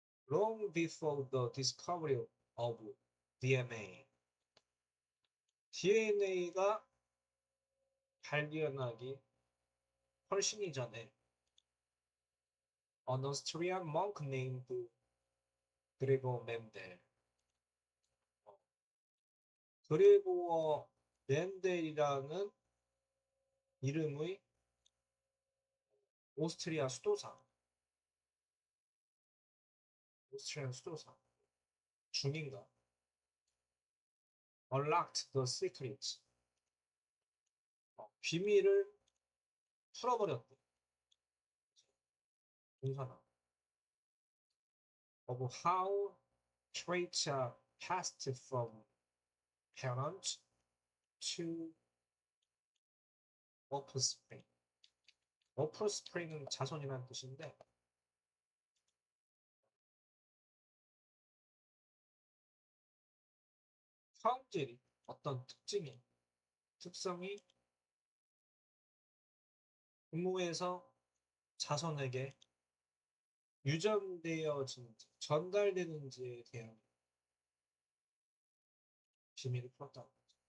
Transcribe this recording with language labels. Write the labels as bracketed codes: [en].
[en] Long before the discovery of DNA가 [ko] 발견하기 훨씬 이전에 [en] an Austrian monk named 그레고 멘델. [ko] 그레고어 멘델이라는 이름의 오스트리아 수도사 중인가 [en] unlocked the secret [ko] 비밀을 풀어버렸대. 동사나 [en] of how traits are passed from parent to offspring. [ko] offspring은 자손이라는 뜻인데 성질이 어떤 특성이 부모에서 자손에게 유전되어지는지 전달되는지에 대한 비밀을 풀었다고 하죠.